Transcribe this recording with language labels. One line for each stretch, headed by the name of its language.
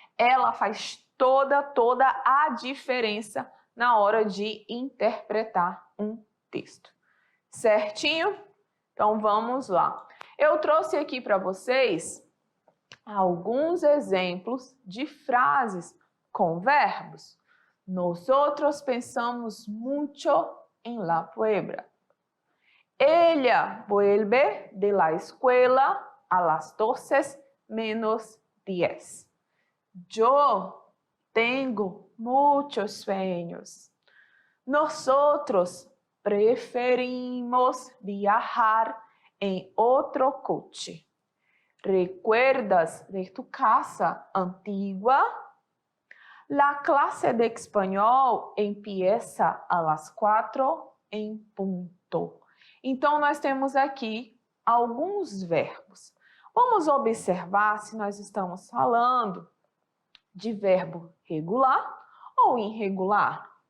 Portuguese: Ela faz toda a diferença na hora de interpretar um texto. Certinho? Então vamos lá. Eu trouxe aqui para vocês alguns exemplos de frases com verbos.
Spanish: Nosotros pensamos mucho en la Puebla. Ella vuelve de la escuela a las 12:10. Yo tengo muchos sueños. Nosotros preferimos viajar en otro coche. ¿Recuerdas de tu casa antigua? La clase de español empieza a las 4
Portuguese: em ponto. Então, nós temos aqui alguns verbos. Vamos observar se nós estamos falando de verbo regular ou irregular.